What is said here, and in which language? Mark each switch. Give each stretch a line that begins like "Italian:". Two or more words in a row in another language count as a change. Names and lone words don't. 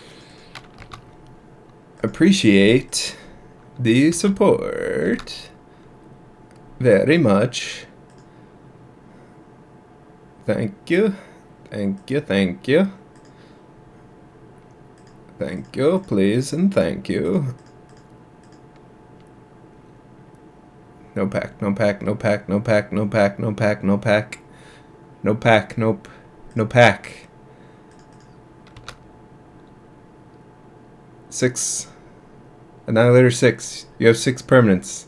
English: Appreciate the support very much. Thank you. Thank you. Thank you. Thank you, please, and thank you. No pack, no pack, no pack, no pack, no pack, no pack, no pack. No pack, nope. No pack. 6. Annihilator 6. You have 6 permanents.